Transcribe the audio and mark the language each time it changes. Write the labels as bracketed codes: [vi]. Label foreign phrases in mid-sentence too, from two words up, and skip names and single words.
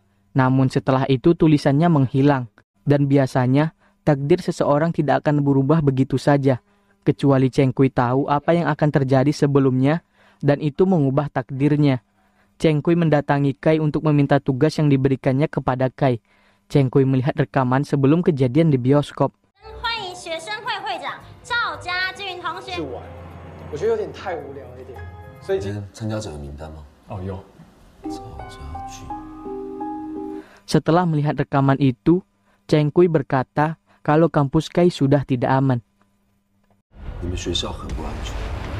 [id] Namun setelah itu tulisannya menghilang. Dan biasanya, takdir seseorang tidak akan berubah begitu saja, kecuali Cheng Kui tahu apa yang akan terjadi sebelumnya, dan itu mengubah takdirnya. Cheng Kui mendatangi Kai untuk meminta tugas yang diberikannya kepada Kai. Cheng Kui melihat rekaman sebelum kejadian di bioskop. [zh] 欢迎学生会会长赵家俊同学。是玩，我觉得有点太无聊了一点，所以参加者的名单吗？哦有，赵家俊。 [id] Setelah melihat rekaman itu, Cheng Kui berkata kalau kampus Kai sudah tidak aman. [zh] 你们学校很不安全。